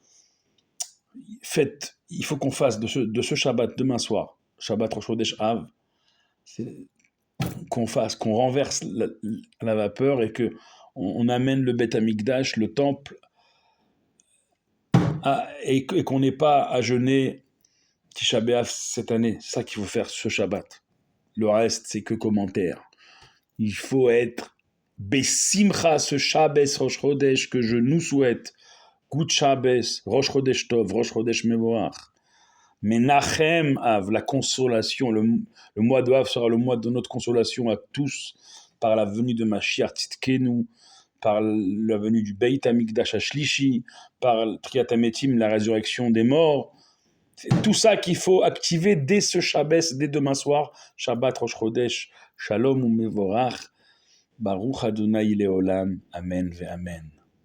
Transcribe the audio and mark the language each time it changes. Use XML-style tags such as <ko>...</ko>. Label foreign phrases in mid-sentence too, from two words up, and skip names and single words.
<fr>Il faut qu'on fasse de ce Shabbat demain soir,</fr> <he>שבת ראש חודש אב,</he> <fr>qu'on renverse la vapeur et qu'on amène le</fr> <he>בית המקדש,</he> <fr>le temple, et qu'on n'ait pas à jeûner</fr> <he>תשעה באב</he> <fr>cette année. C'est ça qu'il faut faire ce Shabbat. Le reste, c'est que commentaire. Il faut être Besimcha, ce</fr> <he>שבת ראש חודש</he> <fr>que je nous souhaite.</fr> <he>Good Shabbos, ראש חודש טוב, ראש חודש מבורך. מנחם אב,</he> <fr>la consolation. Le mois de Av sera le mois de notre consolation à tous par la venue de</fr> <he>משיח צדקנו,</he> <fr>par la venue du</fr> <he>בית המקדש השלישי,</he> <fr>par</fr> <he>תחיית המתים,</he> <fr>la résurrection des morts. C'est tout ça qu'il faut activer dès ce Shabbos, dès demain soir.</fr> <he>שבת ראש חודש, שלום ומבורך, ברוך ה' לעולם, אמן ואמן.</he>